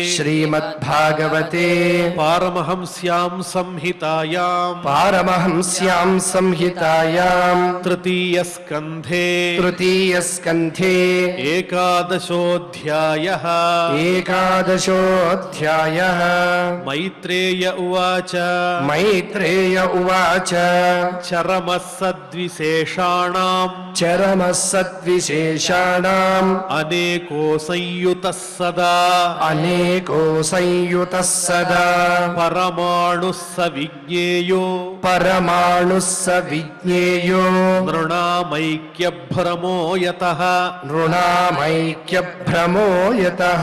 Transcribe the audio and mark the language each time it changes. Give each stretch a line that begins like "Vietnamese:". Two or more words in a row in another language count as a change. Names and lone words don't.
Sanskrit: పారమహంస్యాం సంహితాయాం తృతీయ స్కంధే ఏకాదశోऽధ్యాయః మైత్రేయ ఉవాచ చరమః సద్విశేషాణాం नृणाम् अनेको संयुतः सदा अनेको संयुतः सदा परमाणुः स विज्ञेयो परमाणुः स विज्ञेयो नृणामैक्यभ्रमो यतः नृणामैक्यभ्रमो यतः